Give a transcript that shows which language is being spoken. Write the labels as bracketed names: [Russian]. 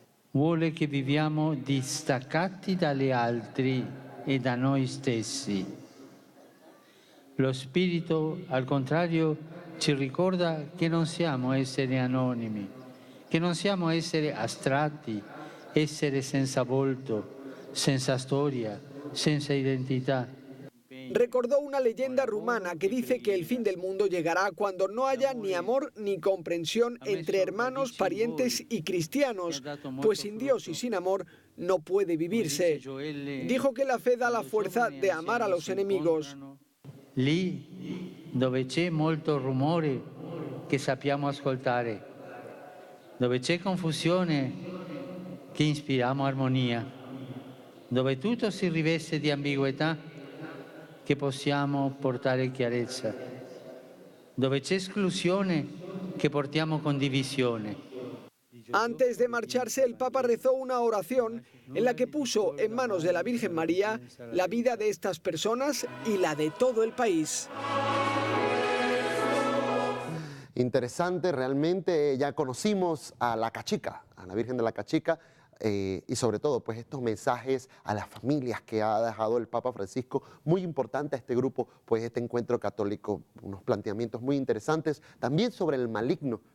[Italian] Vuole che viviamo distaccati dagli altri e da noi stessi. Lo Spirito, al contrario, ci ricorda che non siamo esseri anonimi, che non siamo esseri astratti, esseri senza volto, senza storia, senza identità. [Spanish] Recordó una leyenda rumana que dice que el fin del mundo llegará cuando no haya ni amor ni comprensión entre hermanos, parientes y cristianos, pues sin Dios y sin amor no puede vivirse. Dijo que la fe da la fuerza de amar a los enemigos. [Italian] Lì dove c'è molto rumore che sappiamo ascoltare, dove c'è confusione che inspiriamo armonia, dove tutto si riveste di ambiguità che possiamo portare chiarezza, dove c'è esclusione che portiamo condivisione. [Spanish] Antes de marcharse, el Papa rezó una oración en la que puso en manos de la Virgen María la vida de estas personas y la de todo el país. Interesante, realmente ya conocimos a la Cachica, a la Virgen de la Cachica, y sobre todo pues estos mensajes a las familias que ha dejado el Papa Francisco, muy importante a este grupo, pues este encuentro católico, unos planteamientos muy interesantes, también sobre el maligno